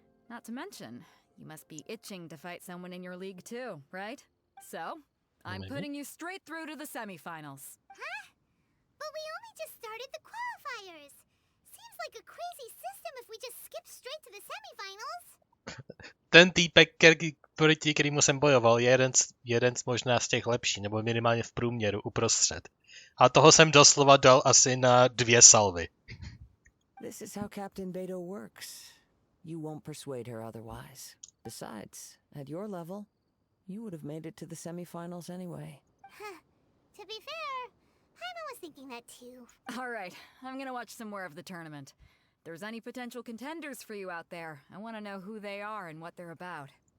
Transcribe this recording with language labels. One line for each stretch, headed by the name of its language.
English: Not to mention, you must be itching to fight someone in your league too, right? So, I'm Maybe. putting you straight through to the semifinals. Huh? But we only just started the qualifiers. Seems like a crazy system if we just skip straight to the semifinals.
Czech: Ten týpek, proti kterému jsem bojoval, je jeden z možná z těch lepší, nebo minimálně v průměru uprostřed. A toho jsem doslova dal asi na 2 salvy.
English: This is how Captain Beto works. You won't persuade her otherwise. Besides, at your level, you would have made it to the semifinals anyway. Huh. To be fair, Paimon was thinking that too. All right, I'm gonna watch some more of the tournament. If there's any potential contenders for you out there, I want to know who they are and what they're about.